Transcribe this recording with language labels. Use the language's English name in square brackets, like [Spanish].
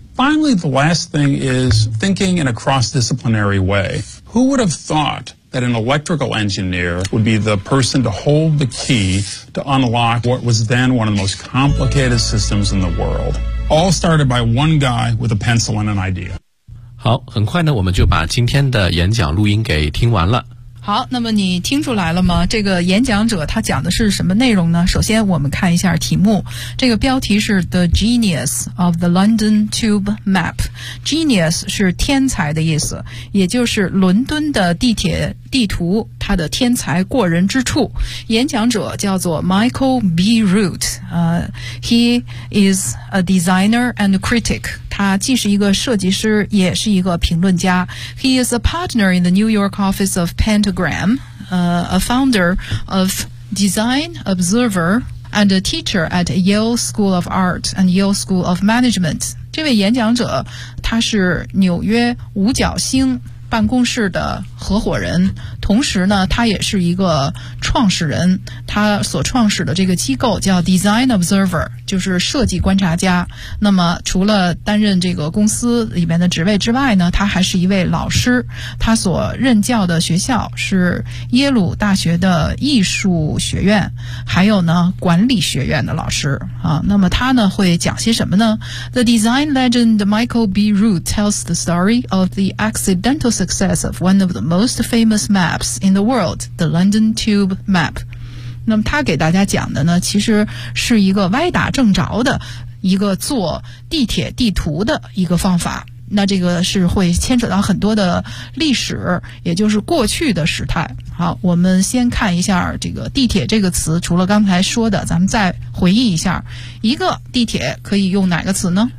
[English] Finally, the last thing is thinking in a cross-disciplinary way. Who would have thought that an electrical engineer would be the person to hold the key to unlock what was then one of the most complicated systems in the world. All started by one guy with a pencil and an idea. [Chinese] 好，很快呢，我们就把今天的演讲录音给听完了。好，那么你听出来了吗？这个演讲者他讲的是什么内容呢？首先我们看一下题目，这个标题是 [English] The Genius of the London Tube Map。 [Chinese] Genius 是天才的意思，也就是伦敦的地铁地图它的天才过人之处。演讲者叫做 Michael B. Root、 [English] He is a designer and a critic。 [Chinese] 他既是一个设计师，也是一个评论家。 [English] He is a partner in the New York office of Pentagram, a founder of Design Observer, and a teacher at Yale School of Art and Yale School of Management. [Chinese] 这位演讲者，他是纽约五角星办公室的合伙人，同时呢，他也是一个创始人。他所创始的这个机构叫 Design Observer， 就是设计观察家。那么除了担任这个公司里面的职位之外呢，他还是一位老师。他所任教的学校是耶鲁大学的艺术学院，还有呢管理学院的老师啊。那么他呢会讲些什么呢？ [English] The design legend Michael B. Root tells the story of the accidental success of one of the most famous maps in the world, the London Tube Map. [Chinese] 那么他给大家讲的呢，其实是一个歪打正着的一个做地铁地图的一个方法。那这个是会牵扯到很多的历史，也就是过去的时态。好，我们先看一下这个地铁这个词，除了刚才说的，咱们再回忆一下，一个地铁可以用哪个词呢？